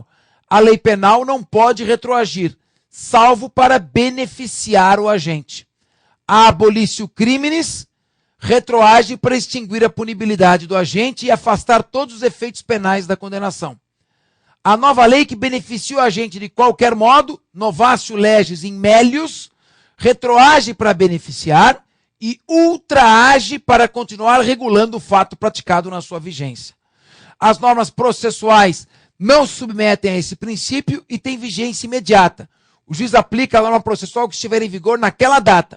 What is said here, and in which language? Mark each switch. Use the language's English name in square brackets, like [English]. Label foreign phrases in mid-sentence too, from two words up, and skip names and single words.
[Portuguese] A lei penal não pode retroagir, salvo para beneficiar o agente. A [Latin] abolício criminis [Portuguese] retroage para extinguir a punibilidade do agente e afastar todos os efeitos penais da condenação. A nova lei que beneficia o agente de qualquer modo, [Latin] novatio legis in melius, [Portuguese] retroage para beneficiar e ultraage para continuar regulando o fato praticado na sua vigência. As normas processuais não se submetem a esse princípio e têm vigência imediata. O juiz aplica a norma processual que estiver em vigor naquela data.